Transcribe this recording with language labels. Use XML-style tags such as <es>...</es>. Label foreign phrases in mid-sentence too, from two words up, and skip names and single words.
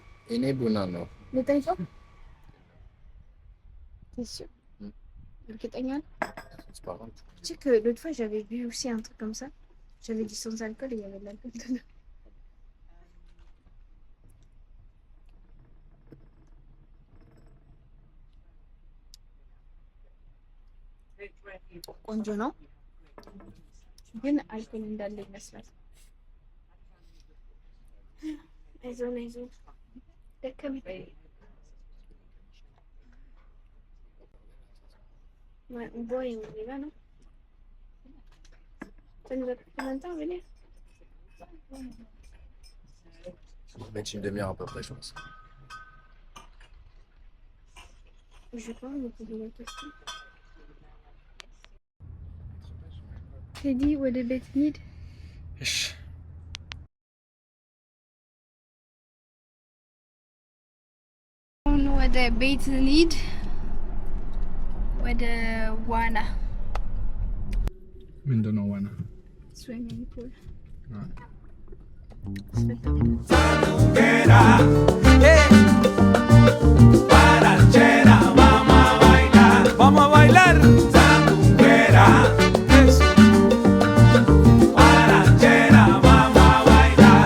<am>እኔ ቡና ነው ልጠይቀው? እሺ እርግጠኛ ነኝ።</am> <fr>Tu sais que l'autre fois j'avais vu aussi un truc comme ça. J'avais dit sans alcool et il y avait de l'alcool dedans.</fr> <am>ቆንጆ ነው ግን አልኮል እንዳለ ይመስላል። አይዞን ደከመኝ። ቦይ ነው</am> <fr>mettre une demi-heure à peu près, je pense. Je sais pas, on va poser la question.</fr> <en>Teddy, what did it need?</en> <am>ወደ ቤት እንሂድ። ወደ ዋና ምንድን ነው ዋና?</am> <en>swimming pool</en> <es>Vamos a bailar sandunguera, guarachera, vamos a bailar.</es>